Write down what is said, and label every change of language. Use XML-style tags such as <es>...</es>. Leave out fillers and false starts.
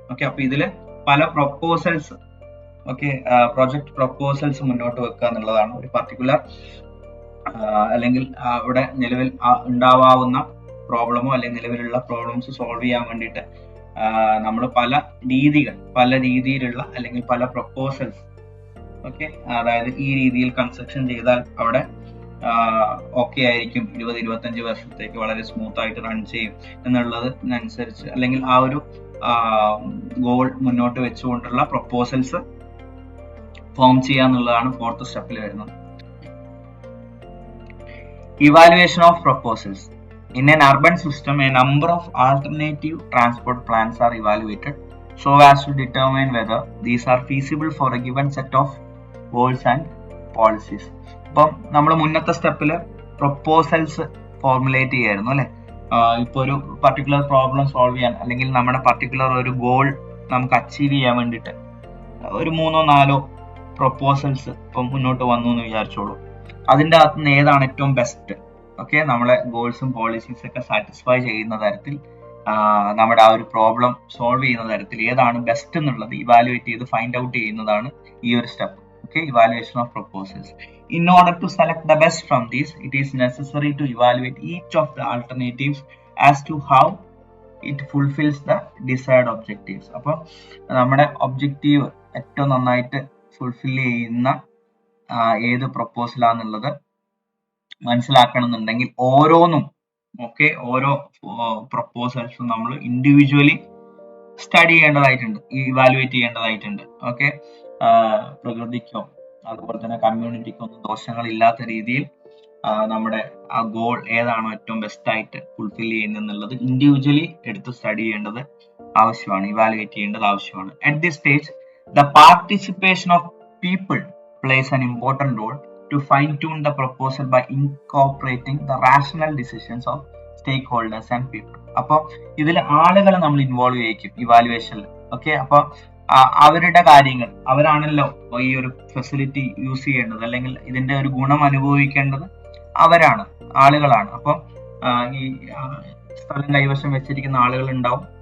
<ml>Okay, അപ്പൊ ഇതില് പല പ്രൊപ്പോസൽസ് ഓക്കെ പ്രൊജക്ട് പ്രൊപ്പോസൽസ് മുന്നോട്ട് വെക്കുക എന്നുള്ളതാണ് ഒരു പർട്ടിക്കുലർ അല്ലെങ്കിൽ അവിടെ നിലവിൽ ഉണ്ടാവാവുന്ന പ്രോബ്ലമോ അല്ലെങ്കിൽ നിലവിലുള്ള പ്രോബ്ലംസ് സോൾവ് ചെയ്യാൻ വേണ്ടിയിട്ട് നമ്മൾ പല രീതിയിലുള്ള അല്ലെങ്കിൽ പല പ്രൊപ്പോസൽസ് ഓക്കെ, അതായത് ഈ രീതിയിൽ കൺസ്ട്രക്ഷൻ ചെയ്താൽ അവിടെ ഓക്കെ ആയിരിക്കും, 20-25 വർഷത്തേക്ക് വളരെ സ്മൂത്ത് ആയിട്ട് റൺ ചെയ്യും എന്നുള്ളതിനനുസരിച്ച് അല്ലെങ്കിൽ ആ ഒരു ഗോൾ മുന്നോട്ട് വെച്ചുകൊണ്ടുള്ള പ്രൊപ്പോസൽസ് ഫോം ചെയ്യുക എന്നുള്ളതാണ് 4th സ്റ്റെപ്പിൽ വരുന്നത്.</ml> <en>Evaluation of proposals. In an urban system, a number of alternative transport plans are evaluated so as to determine whether these are feasible for a given set of goals and policies.</en> <ml>അപ്പം നമ്മൾ മുന്നത്തെ സ്റ്റെപ്പിൽ proposals formulate ചെയ്യായിരുന്നു അല്ലെ. ഇപ്പൊ ഒരു particular problem solve ചെയ്യാൻ അല്ലെങ്കിൽ നമ്മുടെ പർട്ടിക്കുലർ ഒരു ഗോൾ നമുക്ക് അച്ചീവ് ചെയ്യാൻ വേണ്ടിയിട്ട് ഒരു 3-4 പ്രൊപ്പോസൽസ് ഇപ്പം മുന്നോട്ട് വന്നു എന്ന് വിചാരിച്ചോളൂ. അതിൻ്റെ അകത്ത് നിന്ന് ഏതാണ് ഏറ്റവും ബെസ്റ്റ് ഓക്കെ, നമ്മളെ ഗോൾസും പോളിസീസ് ഒക്കെ സാറ്റിസ്ഫൈ ചെയ്യുന്ന തരത്തിൽ നമ്മുടെ ആ ഒരു പ്രോബ്ലം സോൾവ് ചെയ്യുന്ന തരത്തിൽ ഏതാണ് ബെസ്റ്റ് എന്നുള്ളത് ഇവാലുവേറ്റ് ചെയ്ത് ഫൈൻഡ് ഔട്ട് ചെയ്യുന്നതാണ് ഈ ഒരു step.</ml> <en>Okay, evaluation of proposals. In order to select the best from these, it is necessary to evaluate each of the alternatives as to how it fulfills the desired objectives.</en> <ml>അപ്പോൾ നമ്മുടെ objective ഏറ്റവും നന്നായിട്ട് fulfil ചെയ്യുന്ന ഏത് പ്രൊപ്പോസലാന്നുള്ളത് മനസ്സിലാക്കണമെന്നുണ്ടെങ്കിൽ ഓരോന്നും okay ഓരോ പ്രൊപ്പോസൽസും നമ്മൾ individually study ചെയ്യേണ്ടതായിട്ടുണ്ട്, ഇവാലുവേറ്റ് ചെയ്യേണ്ടതായിട്ടുണ്ട്. ഓക്കെ, പ്രകൃതിക്കോ അതുപോലെ തന്നെ കമ്മ്യൂണിറ്റിക്കൊന്നും ദോഷങ്ങൾ ഇല്ലാത്ത രീതിയിൽ നമ്മുടെ ആ ഗോൾ ഏതാണോ ഏറ്റവും ബെസ്റ്റ് ആയിട്ട് ഫുൾഫിൽ ചെയ്യുന്നത് ഇൻഡിവിജ്വലി എടുത്ത് സ്റ്റഡി ചെയ്യേണ്ടത് ആവശ്യമാണ്, ഇവാലുവേറ്റ് ചെയ്യേണ്ടത് ആവശ്യമാണ്.</ml> <en>At this stage the participation of people plays an important role to fine-tune the proposal by incorporating the rational decisions of stakeholders and people.</en> <ml>അപ്പോൾ ഇതിൽ ആളുകളെ നമ്മൾ ഇൻവോൾവ് ചെയ്യിക്കും ഇവാലുവേഷനിൽ. ഓക്കെ, അപ്പോൾ അവരുടെ കാര്യങ്ങൾ, അവരാണല്ലോ ഈ ഒരു ഫെസിലിറ്റി യൂസ് ചെയ്യേണ്ടത് അല്ലെങ്കിൽ ഇതിന്റെ ഒരു ഗുണം അനുഭവിക്കേണ്ടത് അവരാണ്, ആളുകളാണ്. അപ്പം ഈ സ്ഥലം കൈവശം വെച്ചിരിക്കുന്ന ആളുകൾ ഉണ്ടാവും.</ml>